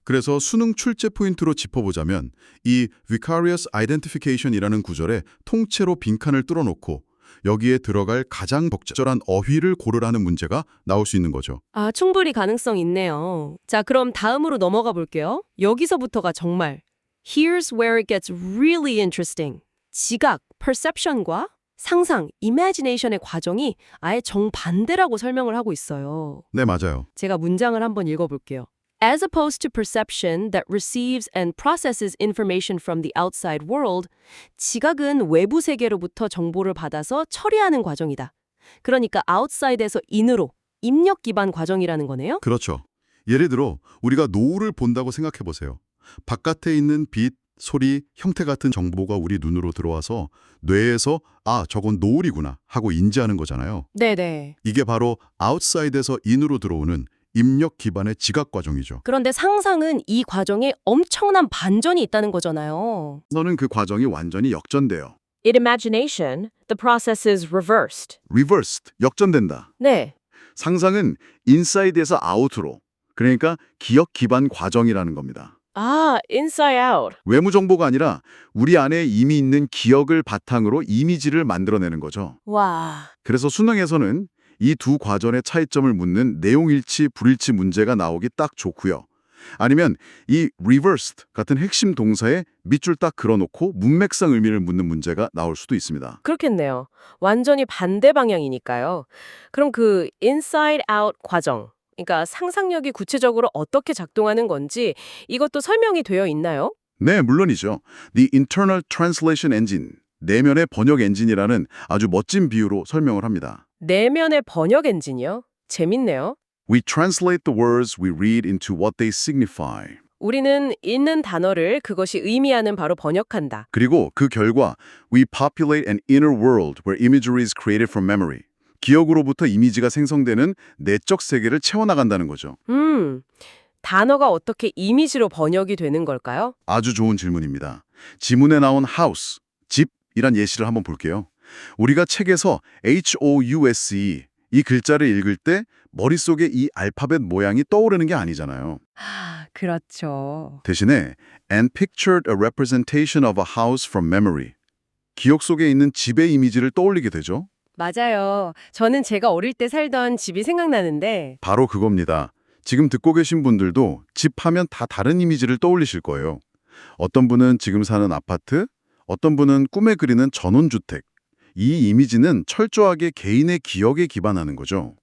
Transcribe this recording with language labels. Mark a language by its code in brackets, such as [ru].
[ko] 그래서 수능 출제 포인트로 짚어보자면 이 vicarious identification이라는 구절에 통째로 빈칸을 뚫어놓고 여기에 들어갈 가장 적절한 어휘를 고르라는 문제가 나올 수 있는 거죠. 아, 충분히 가능성 있네요. 자, 그럼 다음으로 넘어가 볼게요. 여기서부터가 정말 [en] Here's where it gets really interesting. [ko] 지각, perception과 상상, imagination의 과정이 아예 정반대라고 설명을 하고 있어요. 네, 맞아요. 제가 문장을 한번 읽어볼게요. [en] As opposed to perception that receives and processes information from the outside world, [ko] 지각은 외부 세계로부터 정보를 받아서 처리하는 과정이다. 그러니까 outside에서 in으로, 입력 기반 과정이라는 거네요? 그렇죠. 예를 들어 우리가 노을을 본다고 생각해 보세요. 바깥에 있는 빛, 소리, 형태 같은 정보가 우리 눈으로 들어와서 뇌에서 아, 저건 노을이구나 하고 인지하는 거잖아요. 네네. 이게 바로 아웃사이드에서 인으로 들어오는 입력 기반의 지각 과정이죠. 그런데 상상은 이 과정에 엄청난 반전이 있다는 거잖아요. 너는 그 과정이 완전히 역전돼요. [en] In imagination, the process is reversed. [ko] reversed, 역전된다. 네. 상상은 인사이드에서 아웃으로, 그러니까 기억 기반 과정이라는 겁니다. [en] 아, inside out. [ko] 외부 정보가 아니라 우리 안에 이미 있는 기억을 바탕으로 이미지를 만들어내는 거죠. 와. 그래서 수능에서는 이 두 과정의 차이점을 묻는 내용일치, 불일치 문제가 나오기 딱 좋고요. 아니면 이 reversed 같은 핵심 동사에 밑줄 딱 그어놓고 문맥상 의미를 묻는 문제가 나올 수도 있습니다. 그렇겠네요. 완전히 반대 방향이니까요. 그럼 그 inside out 과정, 그러니까 상상력이 구체적으로 어떻게 작동하는 건지 이것도 설명이 되어 있나요? 네, 물론이죠. [en] The Internal Translation Engine, [ko] 내면의 번역 엔진이라는 아주 멋진 비유로 설명을 합니다. 내면의 번역 엔진이요? 재밌네요. [en] We translate the words we read into what they signify. [ko] 우리는 읽는 단어를 그것이 의미하는 바로 번역한다. 그리고 그 결과 [en] we populate an inner world where imagery is created from memory. [ko] 기억으로부터 이미지가 생성되는 내적 세계를 채워나간다는 거죠. 단어가 어떻게 이미지로 번역이 되는 걸까요? 아주 좋은 질문입니다. 지문에 나온 house, 집이란 예시를 한번 볼게요. 우리가 책에서 house, 이 글자를 읽을 때 머릿속에 이 알파벳 모양이 떠오르는 게 아니잖아요. 아, 그렇죠. 대신에 [en] and pictured a representation of a house from memory. [ko] 기억 속에 있는 집의 이미지를 떠올리게 되죠. 맞아요. 저는 제가 어릴 때 살던 집이 생각나는데 바로 그겁니다. 지금 듣고 계신 분들도 집 하면 다 다른 이미지를 떠올리실 거예요. 어떤 분은 지금 사는 아파트, 어떤 분은 꿈에 그리는 전원주택. 이 이미지는 철저하게 개인의 기억에 기반하는 거죠.